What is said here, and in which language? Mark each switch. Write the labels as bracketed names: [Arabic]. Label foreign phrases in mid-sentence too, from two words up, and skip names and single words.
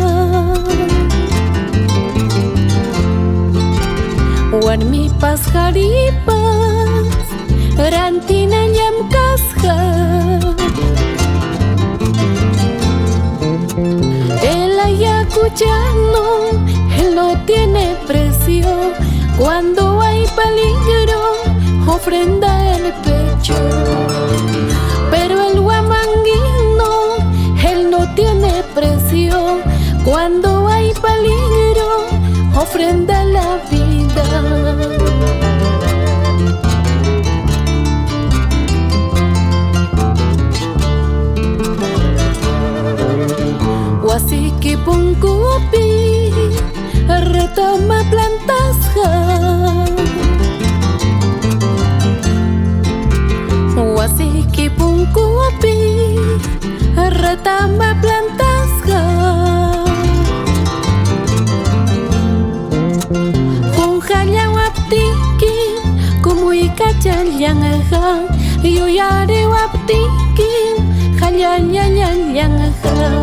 [Quechua] Warmipas qharipas rantinallam kasqa [Spanish] El ayacuchano, él no tiene precio Cuando hay peligro, ofrenda el pecho Pero el huamanguino, él no tiene precio Cuando hay peligro, ofrenda la vida [Quechua] Huasiqui punkupi retama plantasqa Huasiqui punkupi retama plantasqa Junqallawaptiki kumuykachallaqa Yuyariwaptiki qallallallallaqa